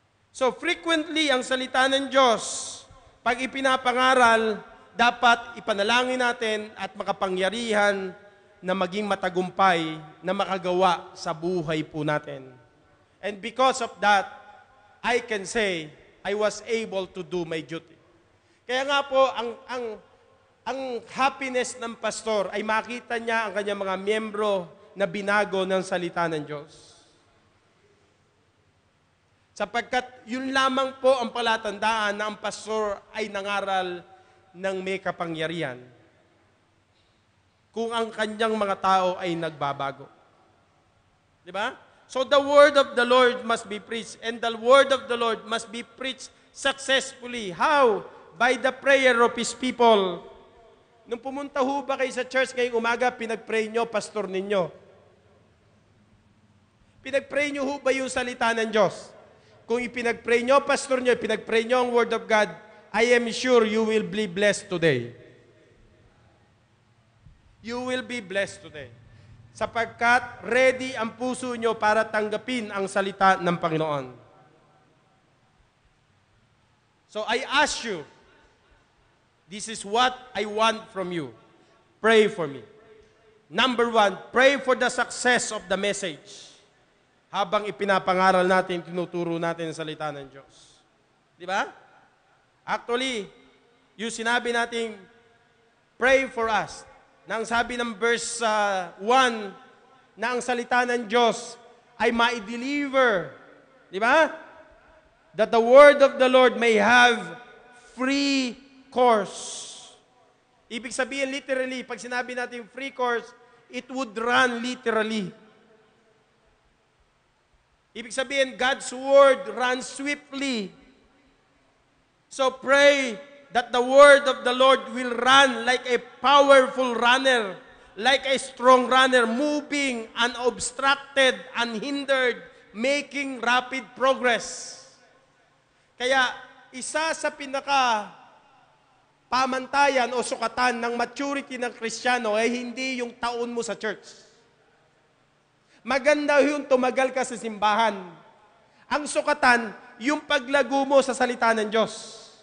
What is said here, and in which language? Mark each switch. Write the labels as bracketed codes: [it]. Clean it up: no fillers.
[en] So frequently, [tl] ang salita ng Diyos, pag ipinapangaral, dapat ipanalangin natin at makapangyarihan na maging matagumpay na makagawa sa buhay po natin. [en] And because of that, I can say, I was able to do my duty. [tl] Kaya nga po, ang happiness ng pastor ay makita niya ang kanyang mga miyembro na binago ng salita ng Diyos. Sapagkat yun lamang po ang palatandaan na ang pastor ay nangaral ng may kapangyarihan. Kung ang kanyang mga tao ay nagbabago. Di ba? [en] So the word of the Lord must be preached, and the word of the Lord must be preached successfully. How? By the prayer of His people. [tl] Nung pumunta ho ba kayo sa church ngayong umaga, pinag-pray nyo, pastor ninyo? Pinag-pray nyo ho ba yung salita ng Diyos? Kung ipinag-pray nyo, pastor nyo, ipinag-pray nyo ang [en] word of God, I am sure you will be blessed today. You will be blessed today. [tl] Sapagkat ready ang puso nyo para tanggapin ang salita ng Panginoon. [en] So I ask you, this is what I want from you. Pray for me. Number 1, pray for the success of the message. [tl] Habang ipinapangaral natin, tinuturo natin ang salita ng Diyos. Di ba? [en] Actually, [tl] yung sinabi natin, [en] pray for us. [tl] Nang sabi ng verse 1, na ang salita ng Diyos ay ma-deliver. Di ba? [en] That the word of the Lord may have free course. [tl] Ibig sabihin [en] literally, [tl] pag sinabi natin [en] free course, it would run literally. [tl] Ibig sabihin, [en] God's word runs swiftly. So pray that the word of the Lord will run like a powerful runner, like a strong runner, moving unobstructed, unhindered, making rapid progress. [tl] Kaya, isa sa pamantayan o sukatan ng maturity ng Kristiyano ay hindi yung taon mo sa church. Maganda yung tumagal ka sa simbahan. Ang sukatan, yung paglago mo sa salita ng Diyos.